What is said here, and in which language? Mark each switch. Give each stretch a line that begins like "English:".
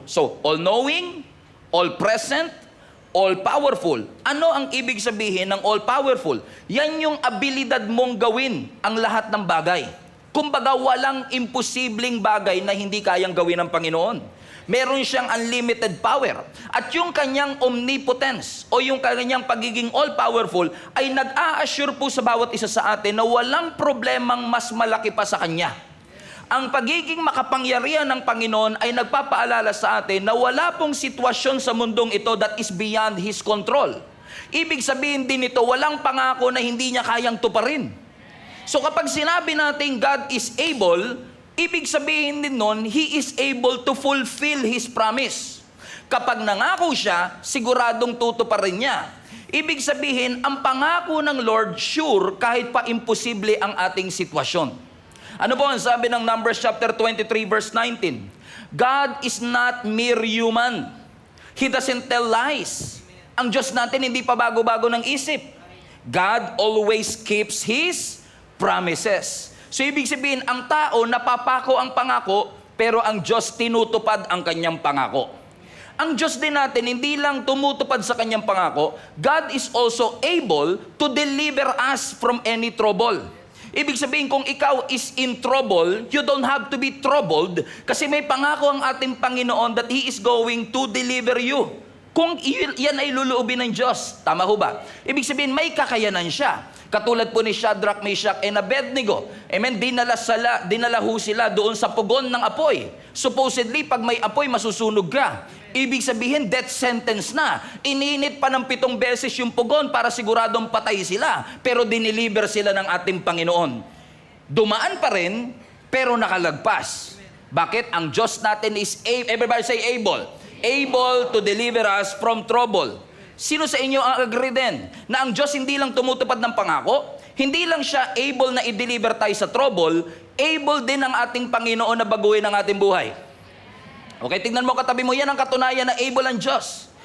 English: So, all-knowing, all-present, all-powerful.
Filipino: Ano ang ibig sabihin ng all-powerful? Yan yung abilidad mong gawin ang lahat ng bagay. Kumbaga, walang imposibleng bagay na hindi kayang gawin ng Panginoon. Meron siyang unlimited power. At yung kanyang omnipotence o yung kanyang pagiging all-powerful ay nag-a-assure po sa bawat isa sa atin na walang problemang mas malaki pa sa kanya. Ang pagiging makapangyarihan ng Panginoon ay nagpapaalala sa atin na wala pong sitwasyon sa mundong ito
English: that is beyond His control.
Filipino: Ibig sabihin din ito, walang pangako na hindi niya kayang tuparin. So kapag sinabi natin
English: God is able,
Filipino: ibig sabihin din nun,
English: He is able to fulfill His promise.
Filipino: Kapag nangako siya, siguradong tutuparin niya. Ibig sabihin, ang pangako ng Lord sure kahit pa imposible ang ating sitwasyon. Ano po ang sabi ng Numbers
English: chapter 23 verse 19? God is not mere human. He doesn't tell lies.
Filipino: Ang Diyos natin hindi pa bago-bago ng isip.
English: God always keeps His promises.
Filipino: So ibig sabihin, ang tao napapako ang pangako, pero ang Diyos tinutupad ang kanyang pangako. Ang Diyos din natin hindi lang tumutupad sa kanyang pangako,
English: God is also able to deliver us from any trouble.
Filipino: Ibig sabihin, kung ikaw
English: is in trouble, you don't have to be troubled
Filipino: kasi may pangako ang ating Panginoon
English: that He is going to deliver you.
Filipino: Kung yan ay luluubin ng Diyos, tama ho ba? Ibig sabihin, may kakayanan siya. Katulad po ni Shadrach, Meshach, and Abednego. Amen? Dinala ho sila doon sa pugon ng apoy. Supposedly, pag may apoy, masusunog ka. Ibig sabihin, death sentence na. Ininit pa ng 7 beses yung pugon para siguradong patay sila. Pero diniliver sila ng ating Panginoon. Dumaan pa rin, pero nakalagpas. Bakit? Ang Diyos natin
English: is, everybody say able. Able to deliver us from trouble.
Filipino: Sino sa inyo ang agree din na ang Diyos hindi lang tumutupad ng pangako, hindi lang siya able na i-deliver tayo sa trouble, able din ang ating Panginoon na baguhin ang ating buhay. Okay, tingnan mo katabi mo, yan ang katunayan na able ang Diyos.